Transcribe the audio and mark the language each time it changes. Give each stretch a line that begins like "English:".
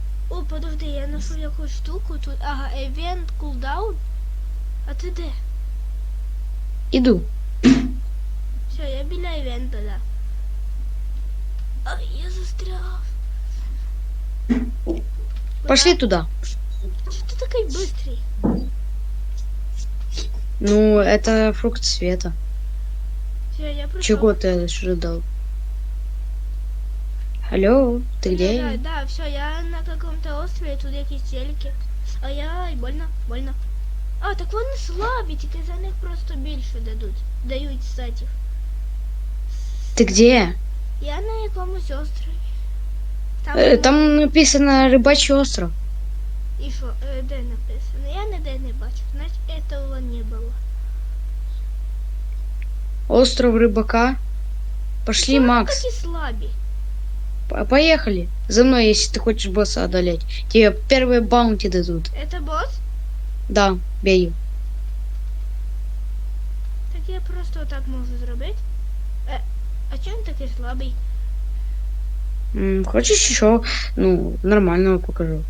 Ukrainian: О, подожди, я знайшов якусь штуку тут.
English: Ага, event cooldown.
Ukrainian: А ти де?
Russian: Иду.
Ukrainian: Все, я біля івента, да. Ай, я застрял.
Russian: Пошли туда. Что ты такой быстрый? Ну, это фрукт света. Все, я пришел. Чего ты ожидал? Алло, ты где? Да, все, я на каком-то острове, тут якісь телеки. Ай, больно.
Ukrainian: А, так вони слабі, тільки за них просто більше дають сетів.
Russian: Ты где?
Ukrainian: Я на якомусь острові.
Russian: Там написано Рыбачий остров.
Ukrainian: І що, де написано? Я ніде не бачу, значить этого не було.
Russian: Остров Рыбака. Пошли,
Ukrainian: Чому
Russian: Макс.
Ukrainian: такі слабі?
Russian: Поехали. За мной, если ты хочешь босса одолеть. Тебе первые баунти дадут. Это босс? Да, бей.
Ukrainian: Так я просто так можу зробити. А чому він такий слабий?
Russian: Хочешь еще, ну, нормального покажу?